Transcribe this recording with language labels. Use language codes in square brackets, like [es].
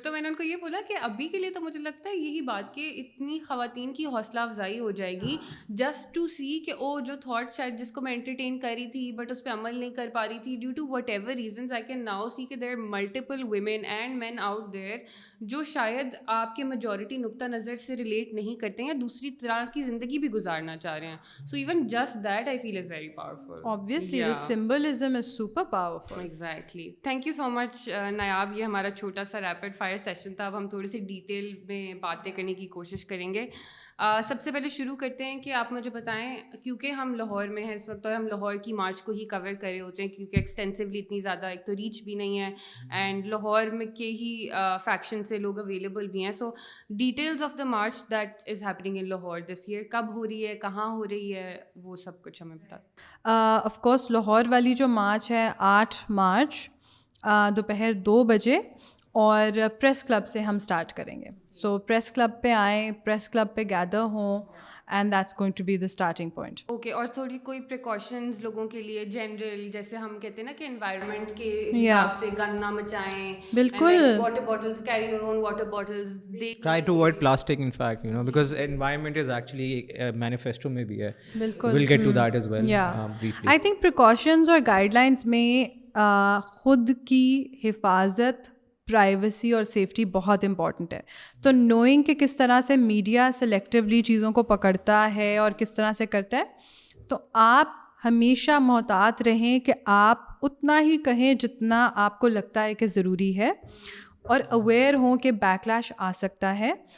[ur] تو میں نے ان کو یہ بولا کہ ابھی کے لیے تو مجھے لگتا ہے یہی بات کہ اتنی خواتین کی حوصلہ افزائی ہو جائے گی [en] just to see [ur] کہ او جو تھاٹ شاید جس کو میں انٹرٹین کر رہی تھی بٹ اس پہ عمل نہیں کر پا رہی تھی due to what ever reasons, [en] I can now see کہ there are multiple women and men out there [ur] جو شاید آپ کے میجورٹی نقطہ نظر سے ریلیٹ نہیں کرتے ہیں یا دوسری طرح کی زندگی بھی گزارنا چاہ رہے ہیں. [en] So even just that I feel is very powerful. Obviously, the symbolism is super powerful. Exactly. Thank you so much Nayab. [ur] یہ ہمارا چھوٹا سا ریپڈ فائر سیشن تھا. اب ہم تھوڑی سی ڈیٹیل میں باتیں کرنے کی کوشش کریں گے. سب سے پہلے شروع کرتے ہیں کہ آپ مجھے بتائیں, کیونکہ ہم لاہور میں ہیں اس وقت اور ہم لاہور کی مارچ کو ہی کور کر رہے ہوتے ہیں, کیونکہ ایکسٹینسولی اتنی زیادہ ایک تو ریچ بھی نہیں ہے اینڈ لاہور میں کے ہی فیکشن سے لوگ اویلیبل بھی ہیں. [en] so details of the march that is happening in Lahore this year, [ur] کب ہو رہی ہے, کہاں ہو رہی ہے, وہ سب کچھ ہمیں بتا. آف کورس لاہور والی جو مارچ ہے 8 مارچ دوپہر 2 بجے, اور پریس کلب سے ہم اسٹارٹ کریں گے. سو پریس کلب پہ آئیں, پریس کلب پہ گیدر ہوں, [en] And that's going to be the starting point. Okay. [ur] اور تھوڑی کوئی پریکاشنز لوگوں کے لیے جنرل, جیسے ہم کہتے ہیں نا کہ انوائرمنٹ کے حساب سے گند نہ مچائیں. بالکل. [en] Water bottles, carry your own water bottles. Try to avoid plastic, in fact, because environment is actually manifesto [ur] میں بھی ہے. بالکل. [en] We'll get to that as well briefly. [ur] I think precautions اور گائیڈ لائنس میں خود کی حفاظت, پرائیویسی اور سیفٹی بہت امپورٹنٹ ہے. تو نوئنگ کہ کس طرح سے میڈیا سلیکٹیولی چیزوں کو پکڑتا ہے اور کس طرح سے کرتا ہے, تو آپ ہمیشہ محتاط رہیں کہ آپ اتنا ہی کہیں جتنا آپ کو لگتا ہے کہ ضروری ہے, اور اویئر ہوں کہ بیک لیش آ سکتا ہے.